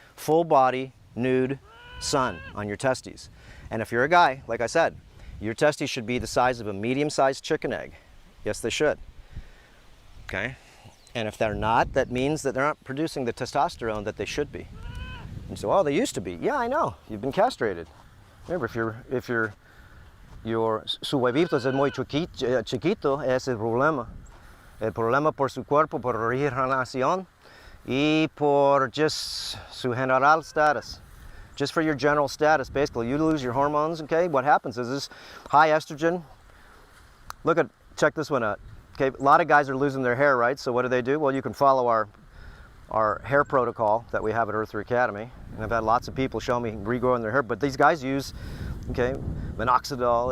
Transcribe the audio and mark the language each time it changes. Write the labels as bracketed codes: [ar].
[en] Full body, nude, sun on your testes. And if you're a guy, like I said, your testes should be the size of a medium-sized chicken egg. Yes, they should. Okay? And if they're not, that means that they're not producing the testosterone that they should be. And so, oh, they used to be. Yeah, I know. You've been castrated. Remember, if your [es] su huevito es muy chiquito, ese es el problema. El problema por su cuerpo, por regeneración, y por [en] just [es] su general status. [en] Just for your general status, basically. You lose your hormones, okay? What happens is this high estrogen. Check this one out. Okay, a lot of guys are losing their hair, right? So what do? Well, you can follow our hair protocol that we have at Earther Academy. And I've had lots of people show me regrowing their hair, but these guys use, okay, minoxidil.